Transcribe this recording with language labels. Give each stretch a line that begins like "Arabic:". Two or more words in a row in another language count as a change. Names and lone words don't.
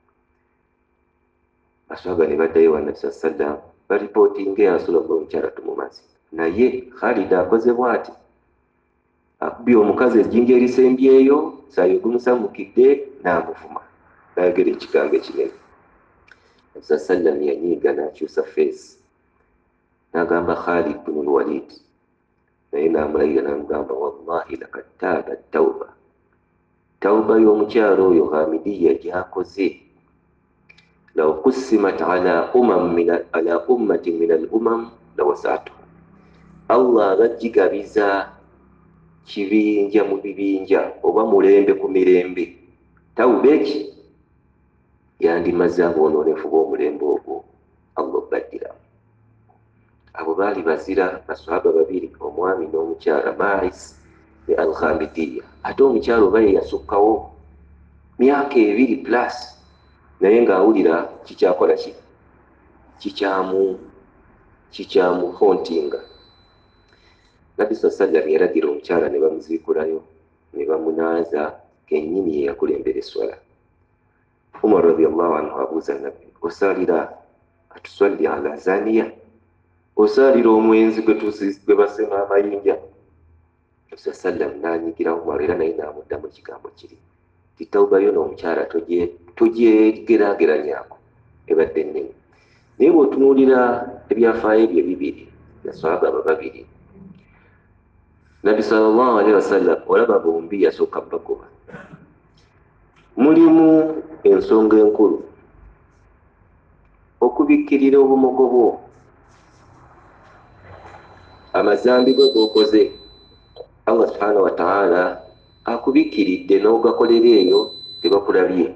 Ganda: Aswaba ne baddayo wa Nabbi sallam, balipootinga
Arabic: يا رسول الله,
Ganda: omukyala tumumaze. Naye Khalid akoze bw'ati, akubye omukazi ejjinja erisembyeyo, omusaayi gumusammukidde, n'amuvuma, n'ayogera ekigambo ekinene. Nabbi sallam yanyiiga n'akyusa feesi, n'agamba Khalid bin al-Walid, naye n'amulayira n'amugamba,
Arabic: والله لقد تاب توبة
Ganda: y'omukyalo oyo Hamidiya gy'akoze,
Arabic: لو قسمت على أمة من الأمم لوسعتهم,
Ganda: Allah abagigabiza kibinja mu bibinja oba mulembe ku mirembe, tawba eki yandimaze aboononefu b'omulembe ogwo Allah obaddiramu. Abo baali bazira basahaba babiri, omwami n'omukyala, Ma'is ne Al-Ghamidiyya. Ate omukyala oba ye yasukkawo myaka 2 plus, naye ng'awulira kikyakola ki, kikyamuhontinga. Nabbi sallam yalagira omukyala ne bamuziikulayo, ne bamunaaza kennyini ye yakulembera esswala. Umar radiyallahu anhu abuuza Nabbi, osalira
Arabic: أتصلي على زانية,
Ganda: osalira omwenzi gwe basema amayinja? Nabbi sallam n'anyigira Umar, era naye n'amuddamu ekigambo kiri ti tawba yo n'omukyala togyegeraageranyako, ebadde ennene. Naye bw'otunuulira ebyafaayo ebyo bibiri, basahaba abo babiri, Nabbi
Arabic: صلى الله عليه وسلم
Ganda: olaba bombi yasooka bagoba. Mulimu ensonga enkulu, okubikkirira obumogo bwo, amazambi gwe g'okoze, Allah
Arabic: سبحانه وتعالى
Ganda: akubikkiridde n'ogakolera eyo tebakulabye.